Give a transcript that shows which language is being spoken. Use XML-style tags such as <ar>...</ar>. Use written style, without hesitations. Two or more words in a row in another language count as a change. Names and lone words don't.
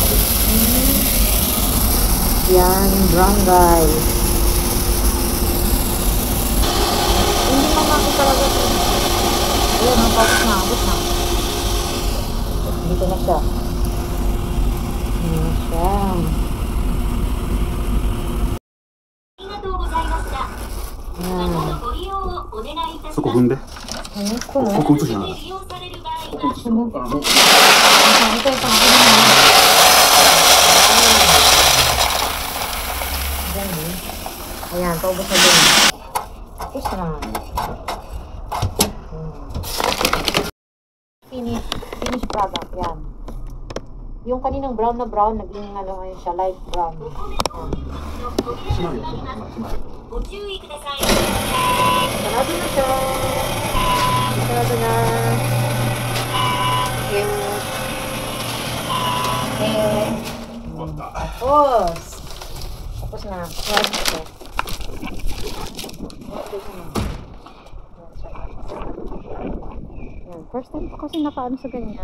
<tl>Yan,</tl> <en>brown rice.</en> <tl>Hindi ako talaga. Ayan, ang tapos na. Dito na siya. Ayan siya.</tl> <ja>ありがとうございました。またのご利用をお願いいたします。そこ踏んで。ここ映しながら。利用される場合は、</ja> <tl>Ito yung pang-gina. Ayan, paubos na din. Tapos na.</tl> <en>Finish product,</en> <tl>yan. Yung kaninang brown na brown, naging ngayon siya,</tl> <en>light brown.</en> <ja>閉まるよ。閉まる。ご注意ください。</ja> <tl>Sarado na siya. Sarado na. Tapos na.</tl> <en>First time</en> <tl>ko kasi nakaano sa ganyan.</tl>